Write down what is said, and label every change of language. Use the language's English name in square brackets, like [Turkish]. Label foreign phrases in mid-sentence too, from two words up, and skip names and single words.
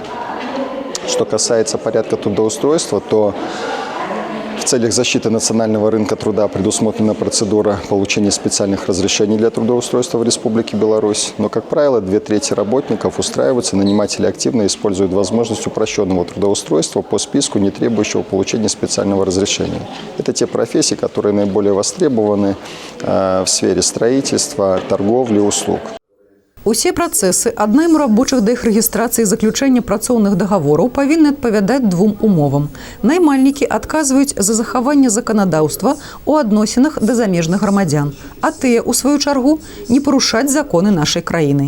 [Russian] Что касается порядка трудоустройства, то в целях защиты национального рынка труда предусмотрена процедура получения специальных разрешений для трудоустройства в Республике Беларусь. Но, как правило, 2/3 работников устраиваются, наниматели активно используют возможность упрощенного трудоустройства по списку, не требующего получения специального разрешения. Это те профессии, которые наиболее востребованы в сфере строительства, торговли, услуг. [Belarusian] Усе працэсы ад найму рабочых да іх рэгістрацыі і заключэння працоўных дагавораў павінны адпавядаць 2 умовам. Наймальнікі адказваюць за захаванне заканадаўства ў адносінах да замежных грамадзян, а тыя, у сваю чаргу, не парушаць законы нашай краіны.